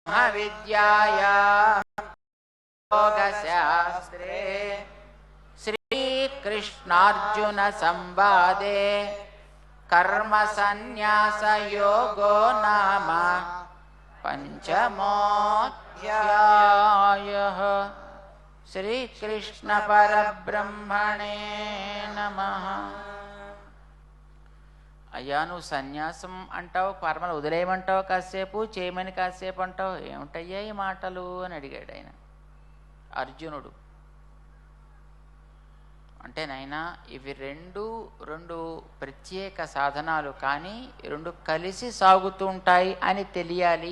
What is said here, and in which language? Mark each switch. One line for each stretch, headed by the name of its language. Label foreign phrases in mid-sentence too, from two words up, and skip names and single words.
Sanskrit: विद्यायां योगशास्त्रे श्रीकृष्णार्जुनसंवादे कर्मसन्न्यासयोगो नाम पंचमोऽध्यायः। श्रीकृष्ण परब्रह्मणे नमः।
Telugu: అయ్యా నువ్వు సన్యాసం అంటావు, కర్మలు వదిలేయమంటావు కాసేపు, చేయమని కాసేపు అంటావు, ఏమిటయ్యా ఈ మాటలు అని అడిగాడు ఆయన అర్జునుడు. అంటే నాయనా ఇవి రెండు ప్రత్యేక సాధనాలు, కానీ రెండు కలిసి సాగుతూ ఉంటాయి అని తెలియాలి.